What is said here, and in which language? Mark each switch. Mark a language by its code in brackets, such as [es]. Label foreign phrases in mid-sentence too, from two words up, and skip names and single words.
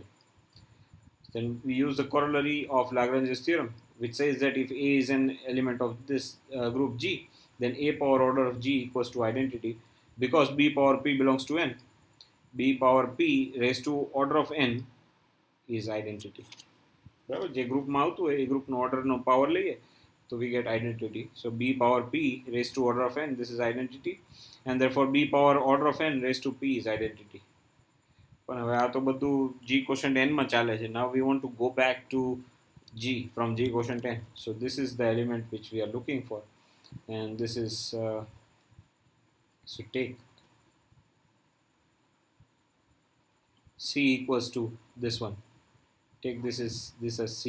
[en] Then we use the corollary of Lagrange's theorem, which says that if A is an element of this group G, then A power order of G equals to identity. Because b power p belongs to n, b power p raised to order of n is identity. [gu] બરાબર? જે ગ્રુપમાં આવતું હોય એ ગ્રુપનો ઓર્ડરનો પાવર લઈએ [en] So we get identity. So b power p raised to order of n, this is identity, and therefore b power order of n raised to p is identity. [gu] પણ હવે આ તો બધું [en] g quotient n [gu] માં ચાલે છે. [en] Now we want to go back to g from g quotient n. So this is the element which we are looking for, and this is so take c equals to this one. Take this as c.